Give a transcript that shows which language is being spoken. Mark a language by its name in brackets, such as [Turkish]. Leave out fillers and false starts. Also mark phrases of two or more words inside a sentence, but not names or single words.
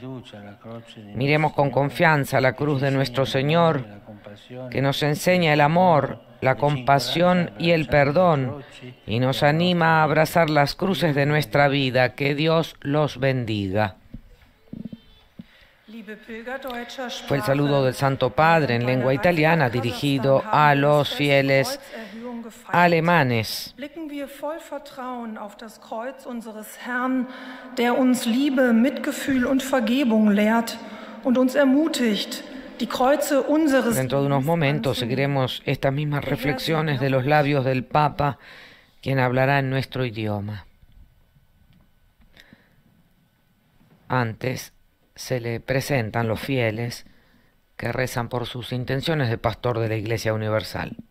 [Spanish] Miremos con confianza la cruz de nuestro Señor, que nos enseña el amor, la compasión y el perdón, y nos anima a abrazar las cruces de nuestra vida. Que Dios los bendiga. Fue el saludo del Santo Padre en lengua italiana dirigido a los fieles alemanes. [German] Blicken wir voll Vertrauen auf das Kreuz unseres Herrn, der uns Liebe, Mitgefühl und Vergebung lehrt und uns ermutigt, die Kreuze unseres [Spanish] Dentro de unos momentos seguiremos estas mismas reflexiones de los labios del Papa, quien hablará en nuestro idioma. Antes se le presentan los fieles que rezan por sus intenciones de pastor de la Iglesia Universal.